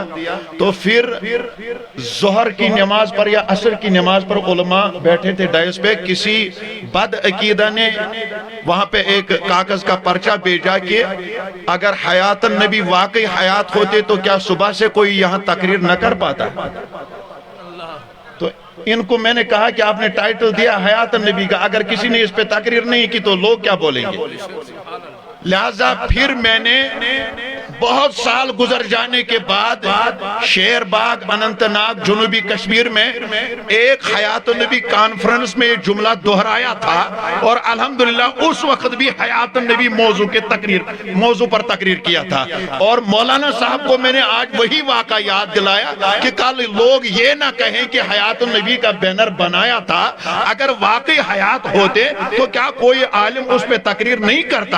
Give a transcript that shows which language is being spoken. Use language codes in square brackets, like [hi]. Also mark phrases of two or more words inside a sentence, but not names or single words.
[ur] تو پھر ظہر کی نماز پر یا عصر کی نماز پر علماء بیٹھے تھے ڈائس پہ، کسی بد عقیدہ نے وہاں پہ ایک کاغذ کا پرچہ بھیجا کہ اگر حیات النبی واقعی حیات ہوتے تو کیا صبح سے کوئی یہاں تقریر نہ کر پاتا؟ تو ان کو میں نے کہا کہ آپ نے ٹائٹل دیا حیات النبی کا، اگر کسی نے اس پہ تقریر نہیں کی تو لوگ کیا بولیں گے؟ لہذا پھر میں نے بہت سال گزر جانے کے بعد شیر باغ اننت ناگ جنوبی کشمیر میں ایک حیات النبی کانفرنس میں یہ جملہ دہرایا تھا، اور الحمدللہ اس وقت بھی حیات النبی موضوع پر تقریر کیا تھا۔ اور مولانا صاحب کو میں نے آج وہی واقعہ یاد دلایا کہ کل لوگ یہ نہ کہیں کہ حیات النبی کا بینر بنایا تھا، اگر واقعی حیات ہوتے تو کیا کوئی عالم اس پہ تقریر نہیں کرتا؟